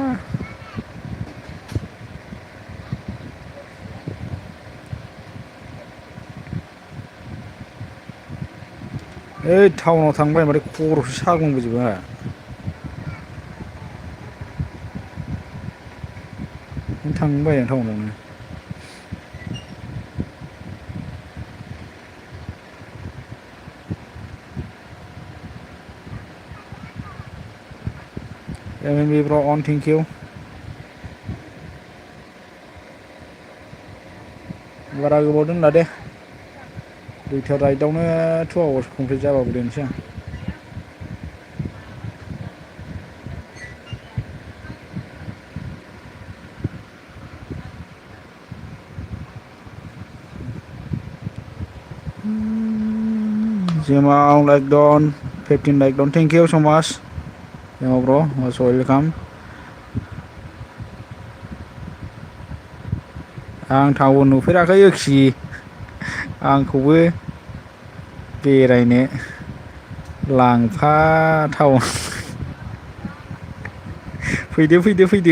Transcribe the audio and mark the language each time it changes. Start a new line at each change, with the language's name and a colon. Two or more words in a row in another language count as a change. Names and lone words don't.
Bodo: ओइ टाउनाव थांनो बायोबाथाय खर'सो सागुंबोजोबो आंहा। थांनो बायो आं टाउनावनो।
English: MMB on thank you।
Bodo: बारा गोबाव दोनला दे। 2टा राइडआवनो 2
English: hours complete
Bodo: जाबाबो दोनसै आं।
English: Jemaau like don 15 like don thank you so much. Jemaau bro most welcome।
Bodo: आं टाउन नुफेराखै योखि आंखौबो बेरायनो लांफा टाउन। फैदो फैदो फैदो।